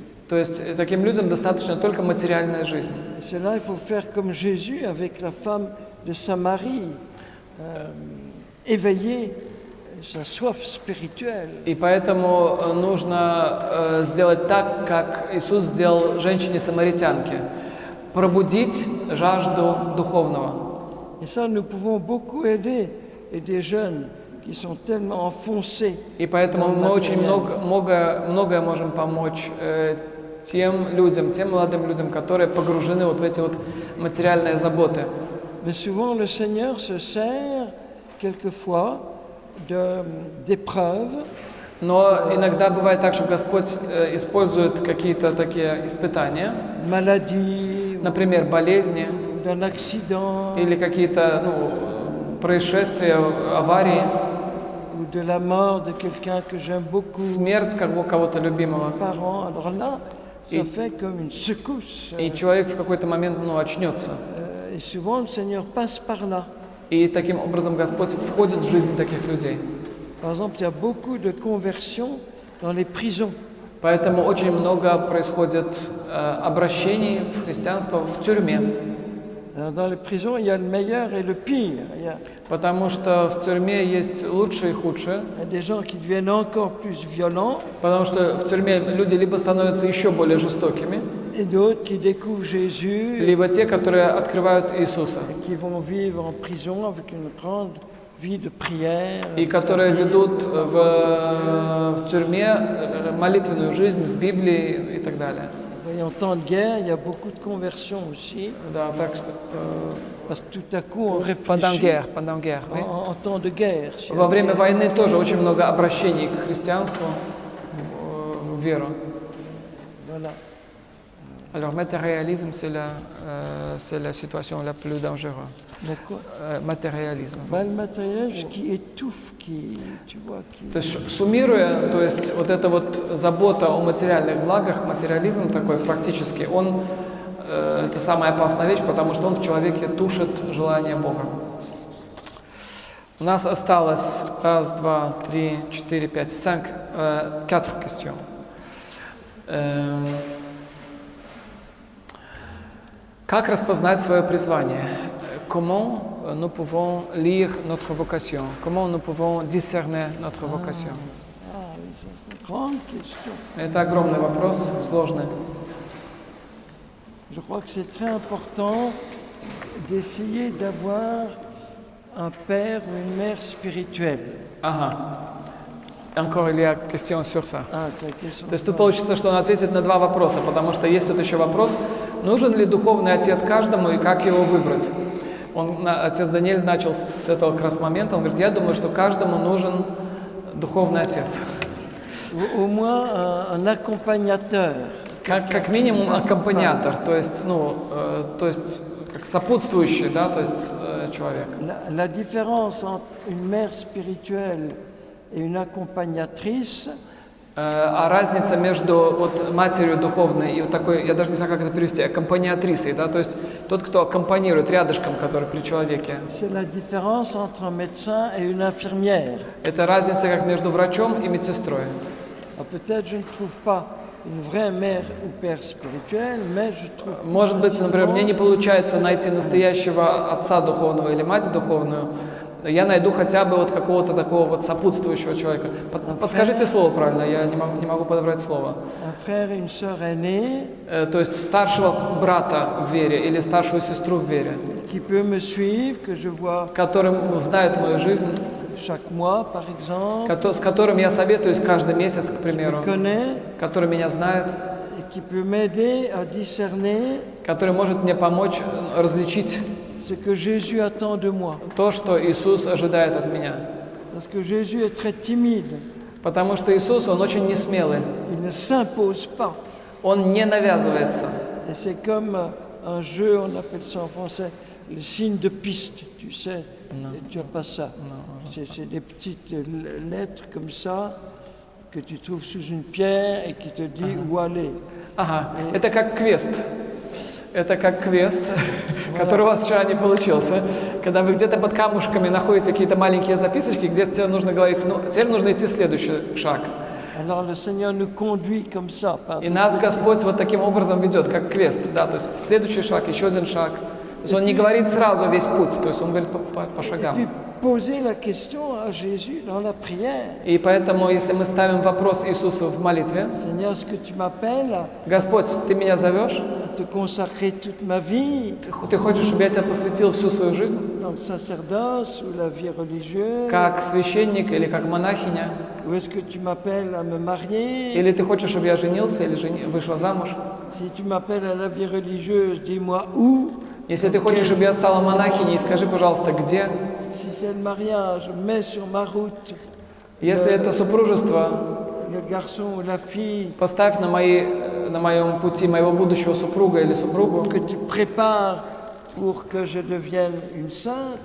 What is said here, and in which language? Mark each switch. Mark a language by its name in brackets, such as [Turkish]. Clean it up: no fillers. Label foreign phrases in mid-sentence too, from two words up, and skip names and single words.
[Russian] То есть таким людям достаточно только материальная жизнь. [French] Et c'est là il faut faire comme Jésus avec la femme de Samarie, éveiller sa soif spirituelle. [Russian] И поэтому нужно сделать так, как Иисус сделал женщине-самаритянке. Пробудить жажду духовного. [French] Et ça, nous pouvons beaucoup aider des jeunes qui sont tellement enfoncés. [Russian] И поэтому мы очень многое можем помочь тем людям, тем молодым людям, которые погружены вот в эти вот материальные заботы. [French] Mais souvent, le Seigneur se sert quelquefois d'épreuves. [Russian] Но иногда бывает так, что Господь использует какие-то такие испытания, [French] Maladie, [Russian] например, болезни [French] d'un accident, [Russian] или какие-то происшествия, аварии, [French] ou de la mort de quelqu'un que j'aime beaucoup, [Russian] смерть кого-то любимого. [French] parent. Alors là, ça fait comme une secousse. [Russian] И человек в какой-то момент очнется. [French] Et souvent, le Seigneur passe par là. [Russian] И таким образом Господь входит в жизнь таких людей. [French] Par exemple, il y a beaucoup de conversions dans les prisons. [Russian] Поэтому очень много происходит обращений в христианство в тюрьме. [French] Alors, dans les prisons, il y a le meilleur et le pire. [Russian] Потому что в тюрьме есть лучшее и худшее. [French] Il y a des gens qui deviennent encore plus violents [Russian] Потому что в тюрьме люди либо становятся еще более жестокими, [French] et d'autres qui découvrent Jésus [Russian] либо те, которые открывают Иисуса, [French] et qui vont vivre en prison avec une grande vie de prière. [Russian] и которые ведут в тюрьме молитвенную жизнь с Библией и так далее. [French] Et en temps de guerre, il y a beaucoup de conversions aussi, [Russian] Да, так что [French] parce que tout à coup on pendant réfléchit guerre, oui. en temps de guerre. [Russian] Во время войны тоже очень много обращений к христианству, в веру. [French] Voilà. Alors, matérialisme, c'est la situation la plus dangereuse. D'accord. Matérialisme. Le matériel qui étouffe, qui, tu vois, qui... [Russian] То есть, суммируя, то есть вот эта вот забота о материальных благах, материализм такой практически, он это самая опасная вещь, потому что он в человеке тушит желание Бога. У нас осталось 1, 2, 3, 4, 5, 4 questions. Как распознать свое призвание? [French] Comment nous pouvons lire notre vocation? Comment nous pouvons discerner notre vocation? Grande question. [Russian] Это огромный вопрос, сложный. [French] Je crois que c'est très important d'essayer d'avoir un père ou une mère spirituelle. [Russian] Ага. [French] Encore il y a question sur ça. Ah, c'est la question. [Russian] То есть тут получится, что он ответит на два вопроса, потому что есть тут еще вопрос, нужен ли духовный отец каждому и как его выбрать. Отец Даниэль начал с этого как раз момента, он говорит, я думаю, что каждому нужен духовный отец. [French] Au moins un accompagnateur. [Russian] Как минимум аккомпаниатор, то есть как сопутствующий, да, то есть человек. [French] La différence entre une mère spirituelle et une accompagnatrice, [Russian] А разница между вот матерью духовной и вот такой, я даже не знаю, как это перевести, аккомпаниатрисой, да, то есть тот, кто аккомпанирует рядышком, который при человеке. [French] c'est la différence entre un médecin et une infirmière. [Russian] Это разница как между врачом и медсестрой. [French] Alors, peut-être je ne trouve pas une vraie mère ou père spirituel, mais je trouve... [Russian] Может быть, например, мне не получается найти настоящего отца духовного или мать духовную, я найду хотя бы вот какого-то такого вот сопутствующего человека. Подскажите слово правильно, я не могу подобрать слово. [French] un frère et une sœur aînés [Russian] То есть старшего брата в вере или старшую сестру в вере, [French] qui peut me suivre, que je vois [Russian] которым знает мою жизнь, [French] chaque mois, par exemple, [Russian] с которым я советуюсь каждый месяц, к примеру, [French] connaît [Russian] который меня знает, [French] et qui peut m'aider à discerner [Russian] который может мне помочь различить [French] ce que Jésus attend de moi. [Russian] то, что Иисус ожидает от меня. [French] Parce que Jésus est très timide, [Russian] Потому что Иисус, Он очень несмелый, [French] il ne s'impose pas. [Russian] Он не навязывается. [French] Et c'est comme un jeu, on appelle ça en français, le signe de piste, tu sais. Et tu n'as pas ça. C'est des petites lettres comme ça que tu trouves sous une pierre et qui te dit où aller. [Russian] Ага, это как квест. Это как квест, который у вас вчера не получился. Когда вы где-то под камушками находите какие-то маленькие записочки, где тебе нужно говорить, ну, теперь нужно идти следующий шаг. [French] Alors le Seigneur nous conduit comme ça. Par [Russian] И нас Господь вот таким образом ведет, как квест, да, то есть следующий шаг, еще один шаг. То есть Он не говорит сразу весь путь, то есть Он говорит по [French] Puis [Russian] шагам. [French] poser la question à Jésus dans la prière. [Russian] И поэтому, если мы ставим вопрос Иисусу в молитве, [French] Seigneur, est-ce que tu m'appelles à [Russian] Господь, Ты меня зовешь? [French] te consacrer toute ma vie [Russian] Ты хочешь, чтобы я тебя посвятил всю свою жизнь? [French] dans le sacerdoce ou la vie religieuse? [Russian] Как священник или как монахиня? [French] Ou est-ce que tu m'appelles à me marier? [Russian] Или ты хочешь, чтобы я женился или вышла замуж? [French] Si tu m'appelles à la vie religieuse, dis-moi où. [Russian] Если ты хочешь, чтобы я стала монахиней, скажи, пожалуйста, где? [French] Si c'est le mariage, mets sur ma route [Russian] Если это супружество, [French] le garçon ou la fille [Russian] поставь на моем пути моего будущего супруга или супругу, [French] que tu prépares pour que je devienne une sainte.